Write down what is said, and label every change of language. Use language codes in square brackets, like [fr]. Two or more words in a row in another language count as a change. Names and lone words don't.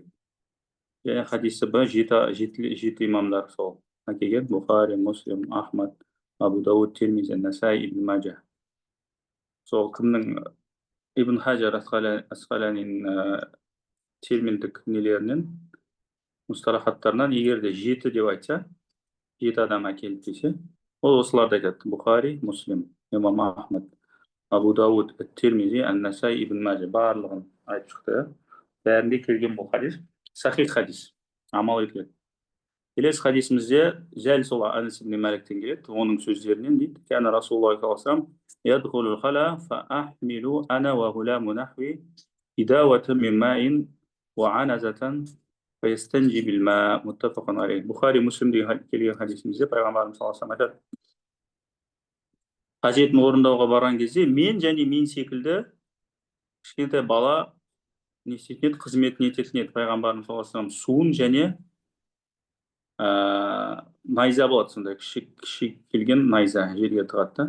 [kk] Және хадисі жеті имамдар сол келген: Бухари, Муслим, Ахмад, Абу Дауд, Тирмизи, Насаи, Ибн Мажа. Сол кімнің Ибн Хажар ас-Қаланидің терминдік нелерінен, мұсталахаттарынан егер де жеті деп айтса, жеті адам әкеліп десе, ол осыларды айтады: Бухари, Муслим, имам Ахмад, Абу Дауд, Тирмизи, Насаи, Ибн Мажа. Барлығын айтып шықты. Бәрінде келген бұл хадис сахих хадис, амал етіледі. Келесі хадисімізде жәл сол Анас ибн Маликтен келеді. Оның сөздерінен дейді: [ar] كان رسول الله صلى الله عليه وسلم يدخل الخلاء فأحمل أنا وغلام نحوي إداوة من ماء وعنزة فيستنجي بالماء. متفق عليه. [kk] Бухари, Муслимде келген хадисімізде пайғамбарымыз [ar] صلى الله عليه وسلم [kk] айтады: қажетін орындауға барған кезде мен және мен секілді кішкентай бала не істейтін еді? Қызметін ететін еді. Пайғамбарымыз [ar] صلى الله عليه وسلم [kk] суын және найза болады, сондай кіші келген найза жерге тығады.